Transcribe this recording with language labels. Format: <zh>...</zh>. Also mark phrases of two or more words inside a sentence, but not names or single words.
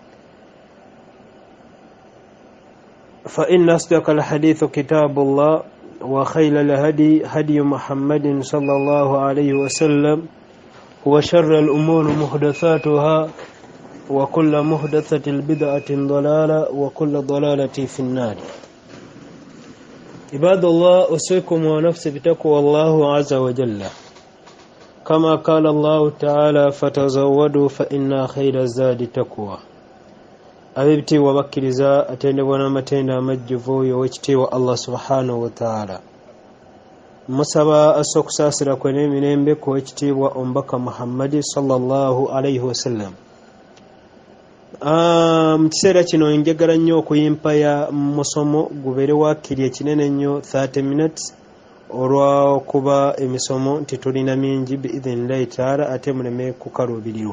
<ar>فإن أصدق الحديث كتاب الله وخير الهدي هدي محمد صلى الله عليه وسلم وشر الأمور محدثاتها وكل محدثة بدعة ضلالة وكل ضلالة في النار. عباد الله، أوصيكم ونفسي بتقوى الله عز وجل كما قال الله تعالى: فتزودوا فإن خير الزاد تقوى.</ar> <lg>abibiti wabakiriza atendebwa n'amatenda amajjuvu y'owekitiibwa Allah</lg> <ar>سبحانه وتعالى,</ar> <lg>musaba assa okusaasira kwe n'emirembe ku wekitiibwa omubaka Muhammadi</lg> <ar>صلى الله عليه وسلم.</ar> <lg>Mu kiseera kino njagala nnyo okuyimpaya musomo gubeere waakiri ekinene nnyo 30 minutes olw'okuba emisomo nti tulina mingi</lg> <ar>بإذن الله تعالى</ar> <lg>ate muleme kukaluubirirwa.</lg>